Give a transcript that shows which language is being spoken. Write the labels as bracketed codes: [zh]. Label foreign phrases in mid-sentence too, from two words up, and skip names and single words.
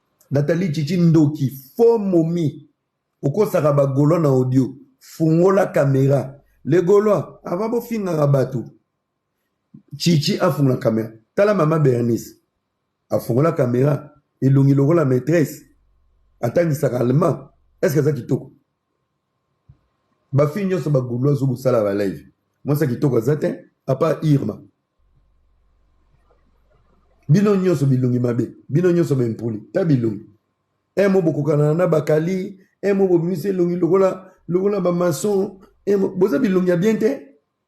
[ln] Nathalie Chichi Ndoki, faux momi. Okosaka ba Gaulois na audio. Fungola caméra. Le Gaulois, ava bofingaka bato. Chichi afungola caméra. Tala mama Bernice. Afungola caméra. Elongi lokola maîtresse. Atangisaka allemand. [fr] Est-ce que ça [ln] kitoko? Ba fille nyonso ba Gaulois zo bosala ba live. [fr] Moi ça [ln] kitoko za te, à part Irma. Bino nyonso bilongi mabe. Bino nyonso ba impoli. Ta bilongi. [fr] Un mot [ln] bokokana na bakali, [fr] un mot [ln] bomise elongi lokola, lokola ba maçon, [fr] un mot, [ln] boza bilongi ya bien te.